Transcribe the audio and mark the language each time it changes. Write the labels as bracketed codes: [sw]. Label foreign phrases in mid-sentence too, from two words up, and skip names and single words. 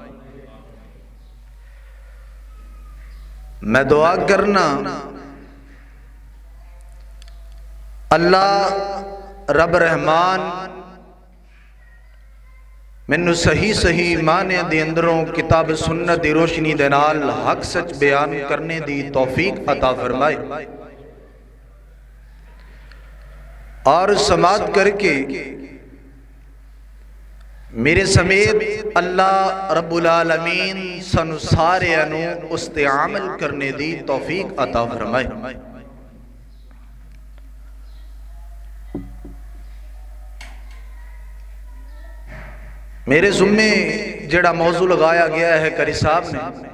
[pa] میں دعا کرنا اللہ رب رحمان مینوں صحیح صحیح معنے دے اندروں کتاب سنت دی روشنی دے نال حق سچ بیان کرن دی توفیق عطا فرمائے اور سماعت کرکے میرے سمیت [ar] الله رب العالمين [pa] سانوں ساریاں نوں اس تے عمل کرن دی توفیق عطا فرمائے. میرے ذمے جیہڑا موضوع لگایا گیا ہے قاری صاحب نے,